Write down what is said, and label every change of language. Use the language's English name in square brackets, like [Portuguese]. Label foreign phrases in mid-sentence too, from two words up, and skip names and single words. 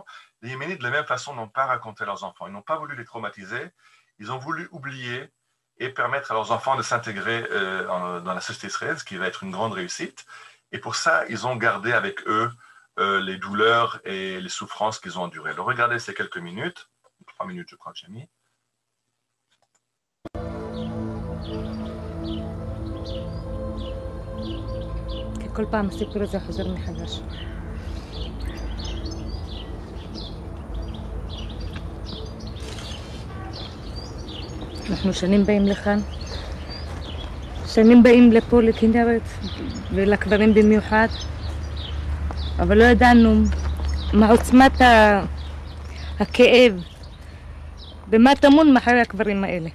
[French] Les Yéménites, de la même façon, n'ont pas raconté à leurs enfants. Ils n'ont pas voulu les traumatiser. Ils ont voulu oublier et permettre à leurs enfants de s'intégrer dans la société israélienne, ce qui va être une grande réussite. Et pour ça, ils ont gardé avec eux les douleurs et les souffrances qu'ils ont endurées. Alors, regardez ces quelques minutes, 3 minutes je crois que j'ai mis. [Hebrew] כל פעם הסיפור הזה חוזר מחדש. אנחנו שנים באים לכאן, שנים באים לפה לכנרת ולקברים במיוחד, אבל לא ידענו מה עוצמת הכאב, במה טמון מאחורי הקברים האלה.